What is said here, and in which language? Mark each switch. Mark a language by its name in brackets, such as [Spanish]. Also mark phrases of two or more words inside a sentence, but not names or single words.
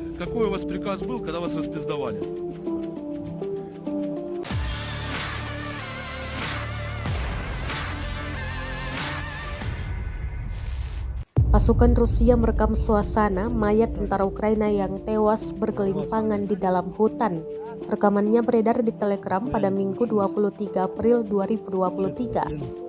[Russian] какой у вас приказ был, когда вас распиздовали? [Indonesian] Pasukan Rusia merekam suasana mayat tentara Ukraina yang tewas bergelimpangan di dalam hutan. Rekamannya beredar di Telegram pada Minggu 23 April 2023.